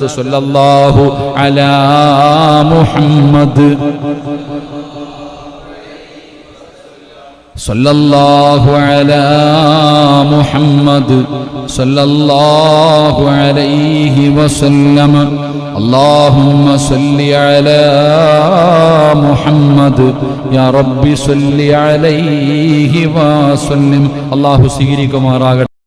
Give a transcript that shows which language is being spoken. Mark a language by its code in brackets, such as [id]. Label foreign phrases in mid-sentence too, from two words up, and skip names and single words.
[ar] صلى الله على محمد، صلى الله على محمد، صلى الله عليه وسلم. اللهم صل على محمد يا رب صل عليه وسلم. [ml] الله സ്വീകരിക്കുമാറാകട്ടെ.